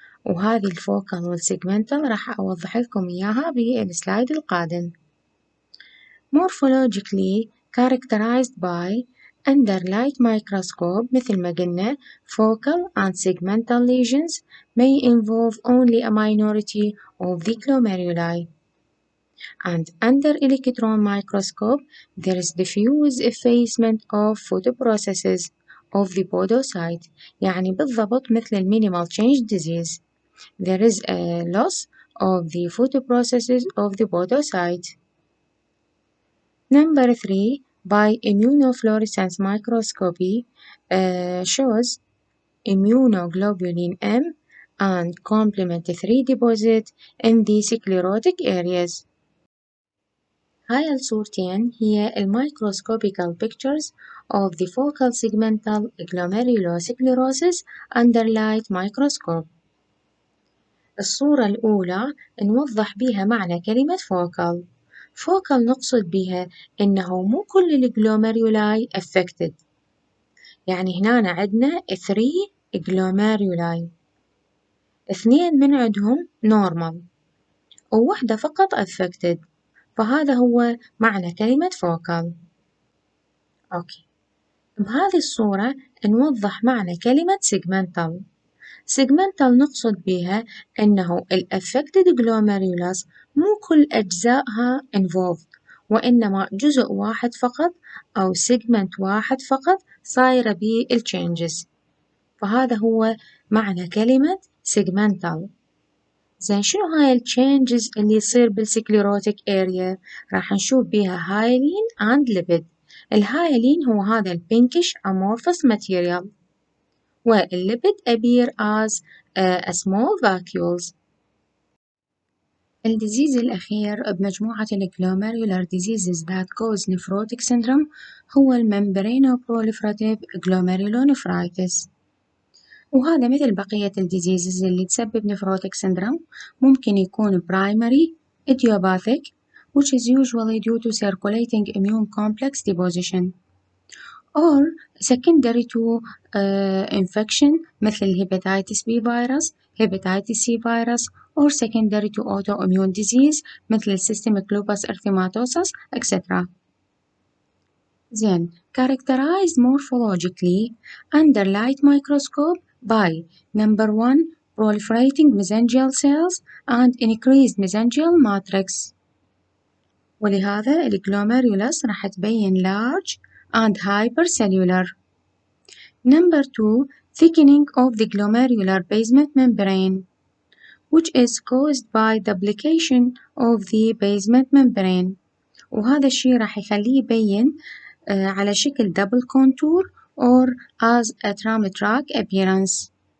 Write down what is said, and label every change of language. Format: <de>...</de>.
<ar>وهذه الفوكال والسيجمنتال راح أوضح لكم إياها بالسلايد القادم.</ar> <en>Morphologically characterized by under light microscope</en> <ar>مثل ما قلنا</ar> <en>focal and segmental lesions may involve only a minority of the glomeruli and under electron microscope there is diffuse effacement of photoprocesses of the podocyte.</en> <ar>يعني بالضبط مثل</ar> <en>minimal change disease. There is a loss of the photoprocesses of the podocyte. Number 3 by immunofluorescence microscopy shows immunoglobulin M and complement 3 deposit in the sclerotic areas.</en> <ar>هاي الصورتين هي الميكروسكوبيكال</ar> <en>pictures of the focal segmental glomerulosclerosis under light microscope.</en> <ar>الصورة الأولى نوضح بيها معنى كلمة focal. focal نقصد بها إنه مو كل الجلوميرولاي affected. يعني هنا عندنا 3 glomeruli 2 من عندهم normal وواحدة فقط affected. فهذا هو معنى كلمة focal. أوكي. بهذه الصورة نوضح معنى كلمة segmental. segmental نقصد بها أنه affected glomerulus مو كل أجزائها involved وإنما جزء واحد فقط أو segment واحد فقط صايرة بيه changes. فهذا هو معنى كلمة segmental. زين شنو هاي changes اللي يصير بالسكليروتيك area؟ راح نشوف بيها</ar> <en>hyaline and lipid.</en> <ar>الهايلين هو هذا</ar> <en>pinkish amorphous material والليبيد appear as a small vacuoles.</en> <ar>الديزيز الأخير بمجموعة</ar> <en>glomerular diseases that cause nephrotic syndrome هو membranoproliferative glomerulonephritis.</en> <ar>وهذا مثل بقية الديزيزز اللي تسبب</ar> <en>nephrotic syndrome</en> <ar>ممكن يكون</ar> <en>primary idiopathic which is usually due to circulating immune complex deposition or secondary to infection مثل hepatitis B virus, hepatitis C virus or secondary to autoimmune disease مثل systemic lupus erythematosus etc. زين characterized morphologically under light microscope by number 1 proliferating mesangial cells and increased mesangial matrix.</en> <ar>ولهذا الجلوميرولس راح تبين</ar> <en>large and hypercellular. Number 2 thickening of the glomerular basement membrane which is caused by duplication of the basement membrane.</en> <ar>وهذا الشيء راح يخليه يبين على شكل</ar> <en>double contour or as a tram track appearance.</en>